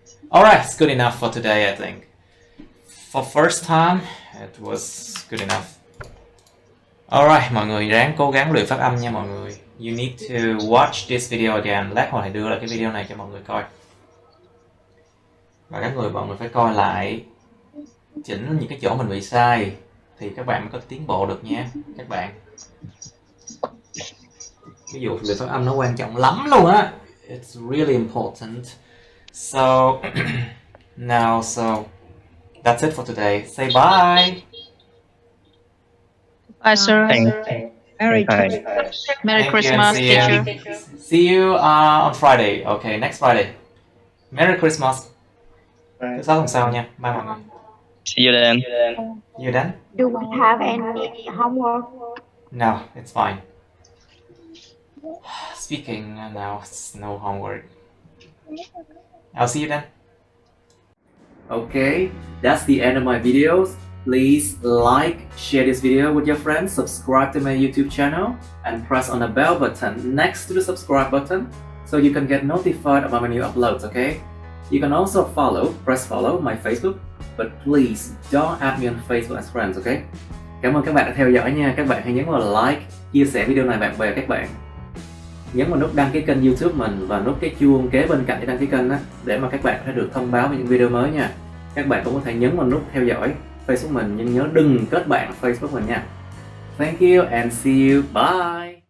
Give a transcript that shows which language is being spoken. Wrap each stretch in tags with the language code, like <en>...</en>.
<en>Alright, it's good enough for today, I think. For first time, it was good enough.</en> <vi>Alright, mọi người ráng cố gắng luyện phát âm nha mọi người.</vi> <en>You need to watch this video again.</en> <vi>Lát hồi đưa lại cái video này cho mọi người coi. Và mọi người phải coi lại, chỉnh những cái chỗ mình bị sai thì các bạn mới có tiến bộ được nha các bạn. Ví dụ luyện phát âm nó quan trọng lắm luôn á.</vi> <en>It's really important. So now, that's it for today. Say bye. Bye, sir. Merry Merry Christmas, teacher. See you on Friday. Okay, next Friday. Merry Christmas.</en> <vi>Thứ sáu tuần sau nha.</vi> <en>Bye</en> <vi>mọi người.</vi> <en>See you then. You done? Do we have any homework? No, it's fine. Speaking now, it's no homework. I'll see you then. Okay, that's the end of my videos. Please like, share this video with your friends, subscribe to my YouTube channel, and press on the bell button next to the subscribe button so you can get notified about my new uploads, okay? You can also press follow my Facebook, but please don't add me on Facebook as friends, okay?</en> <vi>Cảm ơn các bạn đã theo dõi nha. Các bạn hãy nhấn vào like, chia sẻ video này bạn bè các bạn. Nhấn vào nút đăng ký kênh YouTube mình và nút cái chuông kế bên cạnh để đăng ký kênh đó, để mà các bạn có thể được thông báo về những video mới nha. Các bạn cũng có thể nhấn vào nút theo dõi Facebook mình, nhưng nhớ đừng kết bạn Facebook mình nha.</vi> <en>Thank you and see you. Bye.</en>